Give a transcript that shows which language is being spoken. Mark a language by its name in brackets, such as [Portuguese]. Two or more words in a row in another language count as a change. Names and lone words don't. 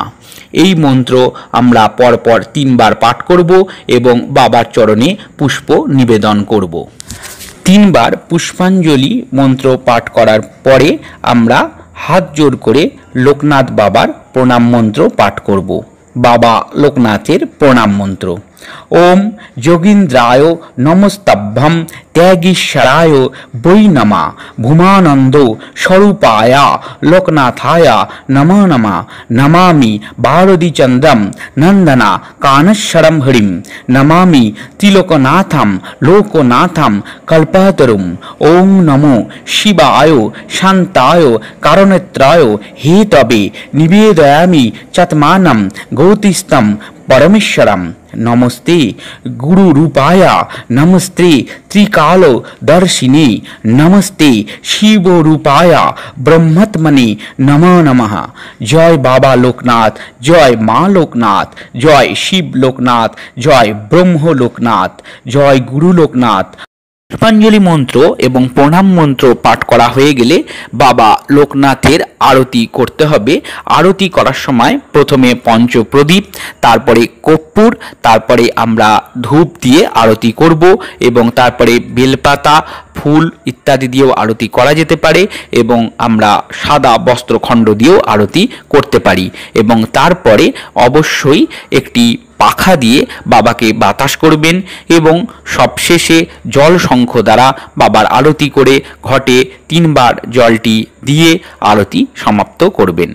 [Bangla] এই মন্ত্র আমরা পরপর 3 বার পাঠ করব এবং বাবার চরণে পুষ্প নিবেদন করব। 3 বার পুষ্পাঞ্জলি মন্ত্র পাঠ করার পরে আমরা হাত জোর করে লোকনাথ বাবার প্রণাম মন্ত্র পাঠ করব। বাবা লোকনাথের প্রণাম মন্ত্র [Sanskrit] ওম যোগীন্দ্রায় নমস্তভ্যম ত্যাগীশ্বরায় বৈ নমা ভূমানন্দ স্বরূপায়া লোকনাথায়া নমো নমা নমামি বারদীচন্দ্রম নন্দনা কানশ্বরম হরিম নমামি ত্রিলোকনাথম লোকনাথম কল্পতরুম। ওং নমো শিবায় শান্তায় কারণত্রায় হে তবে নিবেদয়ামি চাত্মানম গৌতিস্তম परमेश्वरम। नमस्ते गुरु रूपाया नमस्ते त्रिकाल दर्शिने नमस्ते शिव रूपाया ब्रह्मत्मने नमो नमः। [Hindi] जय बाबा लोकनाथ, जय माँ लोकनाथ, जय शिव लोकनाथ, जय ब्रह्म लोकनाथ, जय गुरु लोकनाथ। [Bangla] পুষ্পাঞ্জলি মন্ত্র এবং প্রণাম মন্ত্র পাঠ করা হয়ে গেলে বাবা লোকনাথের আরতি করতে হবে। আরতি করার সময় প্রথমে পঞ্চপ্রদীপ, তারপরে কর্পূর, তারপরে আমরা ধূপ দিয়ে আরতি করব এবং তারপরে বেলপাতা ফুল ইত্যাদি দিয়েও আরতি করা যেতে পারে এবং আমরা সাদা বস্ত্রখণ্ড দিয়েও আরতি করতে পারি এবং তারপরে অবশ্যই একটি পাখা দিয়ে বাবাকে বাতাস করবেন এবং সবশেষে জল শঙ্খ দ্বারা বাবার আরতি করে ঘটে 3 বার জলটি দিয়ে আরতি সমাপ্ত করবেন।